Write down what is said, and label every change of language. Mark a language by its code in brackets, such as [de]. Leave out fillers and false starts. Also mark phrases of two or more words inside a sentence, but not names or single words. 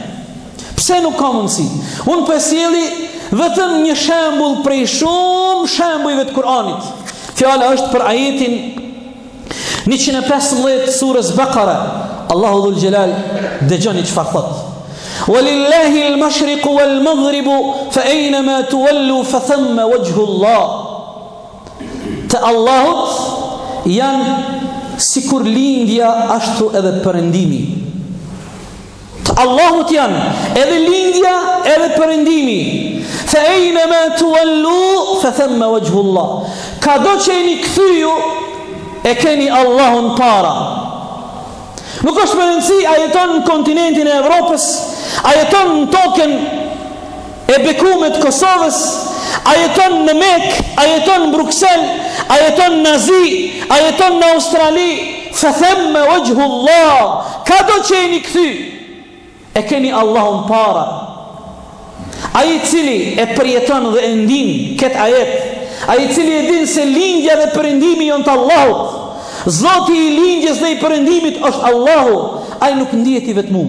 [sq] Pse nuk ka mundësi? Unë po e sjelli vetëm një shembull prej shumë shembujve të Kur'anit. Fjala është për ajetin 115 surës Baqara. [ar] الله ذو الجلال [sq] dëgjoni çfarë thot: [ar] ولله المشرق والمغرب فأينما تولوا فثم وجه الله. [sq] Të Allahut janë sikur lindja ashtu edhe perëndimi. Të Allahut janë edhe lindja edhe perëndimi. [ar] فأينما تولوا فثم وجه الله. [sq] Kado që jeni kthyu e keni Allahun para. Nuk është më rëndësi a jeton në kontinentin e Evropës, a jeton në tokën e bekume të Kosovës, a jeton në Mekë, a jeton në Bruksel, a jeton në Azi, a jeton në Australi, [ar] فثم وجه الله. [sq] Kado që jeni kthy e keni Allahun para. Ai cili e përjeton dhe e ndin këtë ajet, ai cili e din se lindja dhe perëndimi janë të Allahut, Zoti i lindjes dhe i perëndimit është Allahu, ai nuk ndihet i vetmum.